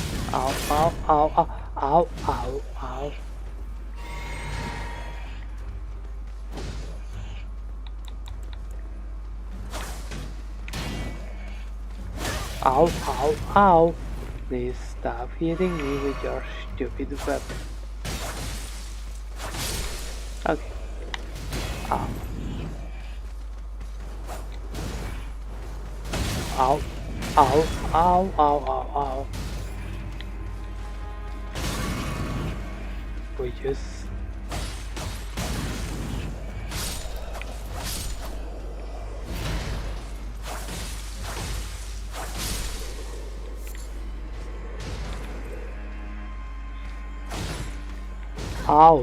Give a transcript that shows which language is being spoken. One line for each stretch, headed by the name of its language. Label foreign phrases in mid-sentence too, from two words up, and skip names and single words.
English: Ow, ow, ow, ow, ow, ow, ow. Ow, ow, ow. Please stop hitting me with your stupid weapon. Okay. Ow. Ow. Ow. Ow. Ow. Ow. Ow. We just... Ow.